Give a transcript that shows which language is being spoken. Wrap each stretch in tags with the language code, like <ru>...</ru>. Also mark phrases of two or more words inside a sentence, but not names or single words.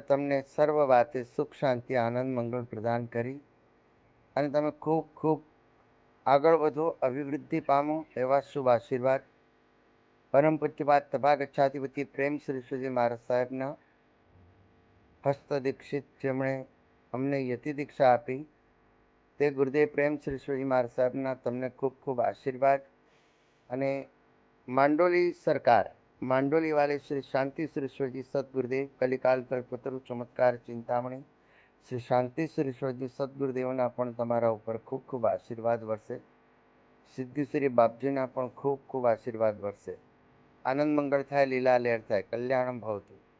<gu>તમને સર્વ વાતે સુખ, શાંતિ, આનંદ, મંગળ પ્રદાન કરી અને તમે ખૂબ ખૂબ આગળ વધો, અભિવૃદ્ધિ પામો એવા શુભ આશીર્વાદ પરમ પૂજ્યપાદ તથાગચ્છાધિપતિ પ્રેમ શ્રી શ્રીજી મહારાજ સાહેબના હસ્ત દીક્ષિત, જેમણે અમને યતિ દીક્ષા આપી, તે ગુરુદેવ પ્રેમ શ્રી શ્રીજી મહારાજ સાહેબના તમને ખૂબ ખૂબ આશીર્વાદ. અને માંડોલી સરકાર, માંડોલી વાले શ્રી શાંતિ શ્રીશ્વરજી સદગુરુદેવ, કલિકાલ કલ્પતરુ ચમત્કાર ચિંતામણી શ્રી શાંતિ શ્રીશ્વરજી સદગુરુદેવના પણ તમારા ઉપર ખૂબ ખૂબ આશીર્વાદ વરસે. સિદ્ધિશ્રી બાપજીના પણ ખૂબ ખૂબ આશીર્વાદ વરસે. આનંદ મંગળ થાય, લીલા લહેર થાય,</gu> <sa>કલ્યાણમ ભવતુ.</sa>